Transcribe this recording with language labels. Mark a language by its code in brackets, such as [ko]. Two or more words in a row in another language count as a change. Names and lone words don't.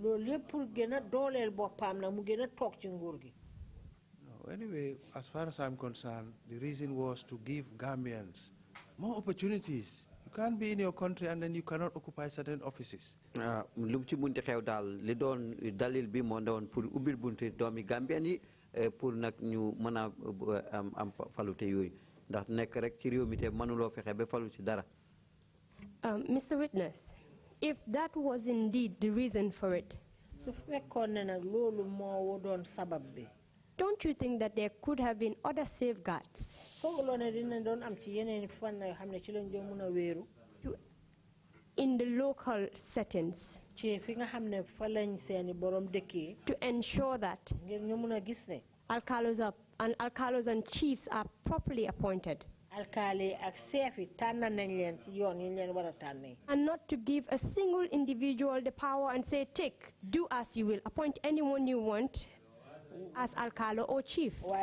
[en] Anyway, as far as I'm concerned, the reason was to give Gambians more opportunities. You can't be in your country and then you cannot occupy certain offices. [wo] Lu ci munti xew daal li doon dalil bi moo doon pour ubbil bunti doomi Gambian yi pour nag ñu mën a am falute yooyu ndax nekk rek ci réew mi te mënuloo fexe ba falu ci dara. [en] Mr. Witness, if that was indeed the reason for it, don't you think that there could have been other safeguards in the local settings to ensure that alcalos and chiefs are properly appointed, and not to give a single individual the power and say, take, do as you will, appoint anyone you want as alcalo or chief?